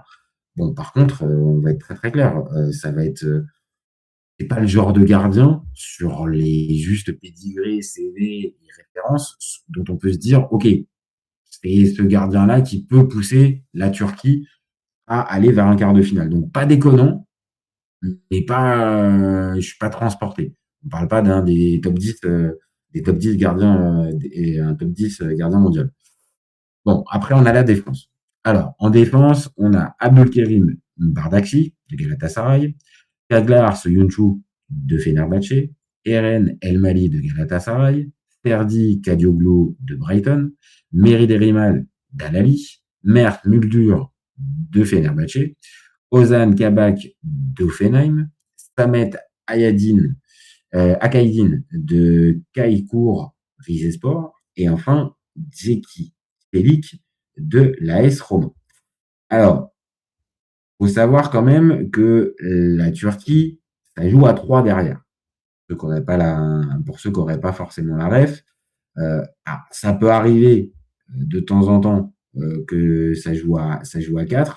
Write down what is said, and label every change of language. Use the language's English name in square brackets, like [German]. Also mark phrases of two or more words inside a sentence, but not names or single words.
[French] Bon, par contre, on va être très très clair, ça va être c'est pas le genre de gardien sur les justes pédigrés, CV et références dont on peut se dire, ok, c'est ce gardien-là qui peut pousser la Turquie à aller vers un quart de finale. Donc pas déconnant, mais je suis pas transporté. On parle pas d'un des top 10 gardiens et un top 10 gardien mondial. Bon, après on a la défense. Alors, en défense, on a Abdülkerim Bardakçı de Galatasaray, Çağlar Söyüncü de Fenerbahçe, Eren Elmali de Galatasaray, Ferdi Kadioglu de Brighton, Merih Demiral d'Al-Ahly, Mert Müldür de Fenerbahçe, Ozan Kabak d'Hoffenheim, Samet Akaydin de Kayseri Rizespor et enfin Zeki Çelik de l'AS Roma. Alors, faut savoir quand même que la Turquie, ça joue à 3 derrière. Pour ceux qui n'auraient pas forcément la ref, ça peut arriver de temps en temps que ça joue à 4.